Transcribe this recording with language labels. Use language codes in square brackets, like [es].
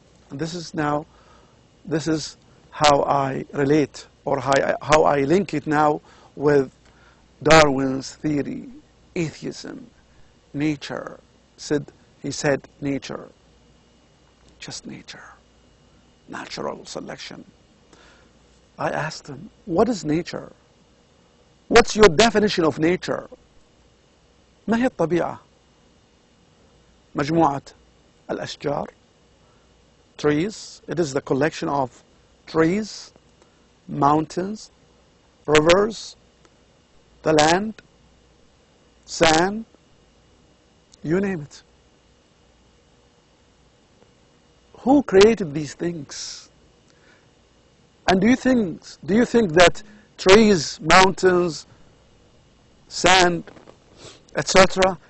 [en] And this is how I relate, or how I link it now with Darwin's theory, atheism, nature. He said nature, just nature, natural selection. I asked him, what is nature? What's your definition of nature? [ar] ما هي الطبيعة؟ مجموعة الأشجار, trees. [en] It is the collection of trees, mountains, rivers, the land, sand, you name it. Who created these things? And do you think that trees, mountains, sand, etc.